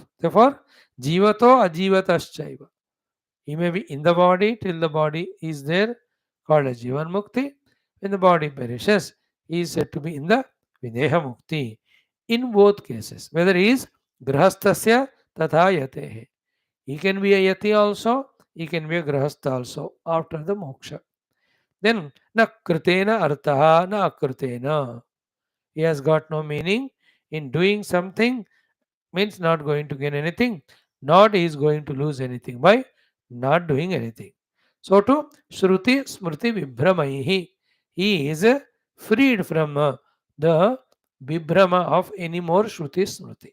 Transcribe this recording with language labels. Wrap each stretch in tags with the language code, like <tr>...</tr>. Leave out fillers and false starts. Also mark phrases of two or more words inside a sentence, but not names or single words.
<en>Therefore,</en> <sa>Jivato Ajivataschaiva.</sa> <en>He may be in the body till the body is there, called as Jivan Mukti. When the body perishes, he is said to be in the Videha Mukti. In both cases, whether he is</en> <sa>Grahastasya Tatha Yatehe.</sa> <en>He can be a Yati also, he can be a Grahastha also after the moksha. Then,</en> <sa>na kritena artaha na akrutena.</sa> <en>He has got no meaning in doing something, means not going to gain anything, not he is going to lose anything by not doing anything. So to</en> <sa>Shruti Smriti Vibhramayihi,</sa> <en>he is freed from the Vibhrama of any more</en> <sa>Shruti Smriti.</sa>